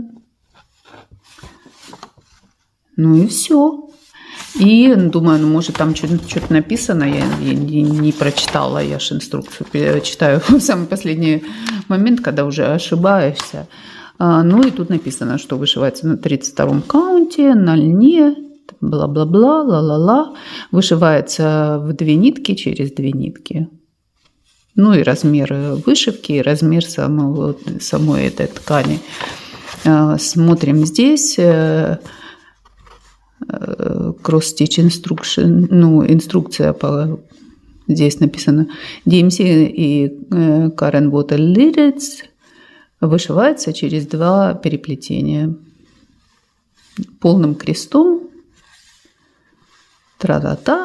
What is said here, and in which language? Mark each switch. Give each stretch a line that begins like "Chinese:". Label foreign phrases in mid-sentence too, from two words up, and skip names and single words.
Russian: Ну и все. И думаю, ну, может, там что-то написано, я не прочитала, я же инструкцию читаю в самый последний момент, когда уже ошибаешься. Ну и тут написано, что вышивается на 32-м каунте, на льне, бла-бла-бла, ла-ла-ла. Вышивается в 2 нитки через 2 нитки. Ну и размер вышивки, и размер самой этой ткани. Смотрим здесь...
English: Cross-stitch instruction,
Russian: ну, инструкция здесь написано DMC и Karen Water Liddits вышивается через 2 переплетения полным крестом. Тра-та-та.